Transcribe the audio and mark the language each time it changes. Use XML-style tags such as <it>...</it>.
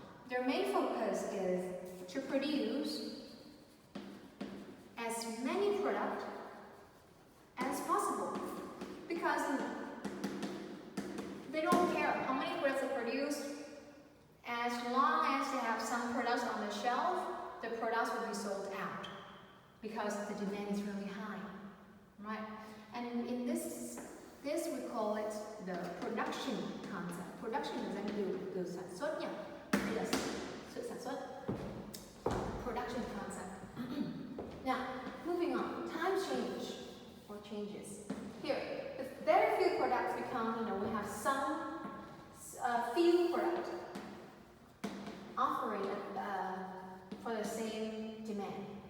<en>Their main focus is to produce as many products as possible, because they don't care how many products they produce. As long as they have some products on the shelf, the products will be sold out because the demand is really high, right? And in this we call it the production concept. Production is actually</en> <vi>từ sản xuất nhỉ? Đây là sự sản xuất.</vi> <en>Production concept. Now, moving on, times changes. Here, if very few products become, we have some few products offering for the same demand.</en>